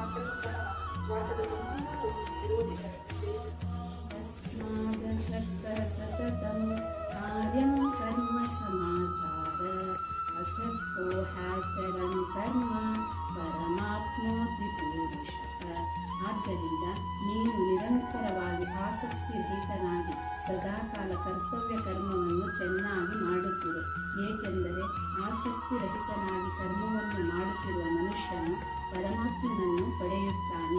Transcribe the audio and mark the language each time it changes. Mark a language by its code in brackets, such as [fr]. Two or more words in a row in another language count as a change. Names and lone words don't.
[kn] ಸಹ ಸ್ವಾರ್ಥದ ತುಂಬಾ ಇರುವುದಿಲ್ಲ. [sa] तस्मादसक्तः सततं कार्यं कर्म समाचार असक्तो ह्याचरन् कर्म ಪರಮಾತ್ಮೋತಿ ಪುರುಷಃ. [kn] ಆದ್ದರಿಂದ ನೀನು ನಿರಂತರವಾಗಿ ಆಸಕ್ತಿರಹಿತನಾಗಿ ಸದಾಕಾಲ ಕರ್ತವ್ಯ ಕರ್ಮವನ್ನು ಚೆನ್ನಾಗಿ ಮಾಡುತ್ತಿರು. ಏಕೆಂದರೆ ಆಸಕ್ತಿರಹಿತನಾಗಿ ಕರ್ಮವನ್ನು ಮಾಡುತ್ತಿರುವ ಮನುಷ್ಯನು ಪರಮಾತ್ಮನನ್ನು ಪಡೆಯುತ್ತಾನೆ.